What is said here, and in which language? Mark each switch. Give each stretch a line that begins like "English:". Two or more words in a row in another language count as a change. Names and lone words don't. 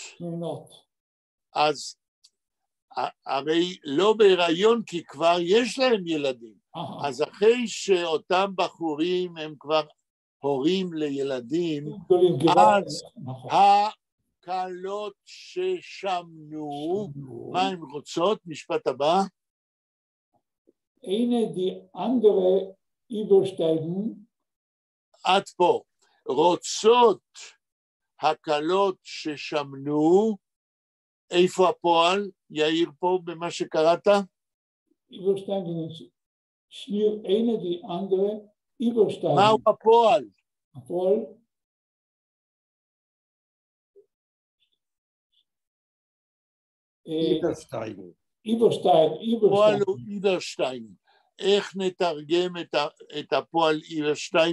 Hebrew: אז הרי לא בהיריון, כי כבר יש להם ילדים. אז אחרי שאותם בחורים הם כבר הורים לילדים, אז הקלות ששמנו, מה הן רוצות? משפט הבא.
German: eine die andere übersteigen.
Hebrew: עד פה, רוצות הקלות ששמנו, איפה הפועל? יאיר פה במה שקראת?
German: übersteigen, שניר eine die andere übersteigen.
Hebrew: מהו הפועל? הפועל? איברשטיין. פועל הוא איברשטיין. איך נתרגם את הפועל איברשטיין?